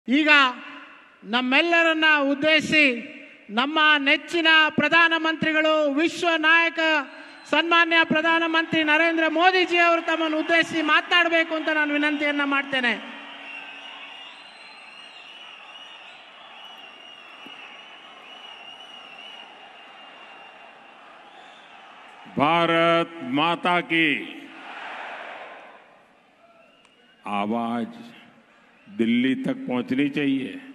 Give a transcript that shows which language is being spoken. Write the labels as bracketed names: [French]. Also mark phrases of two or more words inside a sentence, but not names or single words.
[Kannada] ಈಗ ನಮ್ಮೆಲ್ಲರನ್ನ ಉದ್ದೇಶಿಸಿ ನಮ್ಮ ನೆಚ್ಚಿನ ಪ್ರಧಾನಮಂತ್ರಿಗಳು ವಿಶ್ವ ನಾಯಕ ಸನ್ಮಾನ್ಯ ಪ್ರಧಾನಮಂತ್ರಿ ನರೇಂದ್ರ ಮೋದಿಜಿ ಅವರು ತಮ್ಮನ್ನು ಉದ್ದೇಶಿಸಿ ಮಾತನಾಡಬೇಕು ಅಂತ ನಾನು ವಿನಂತಿಯನ್ನ ಮಾಡ್ತೇನೆ. [Hindi] भारत माता की आवाज दिल्ली तक पहुंचनी चाहिए.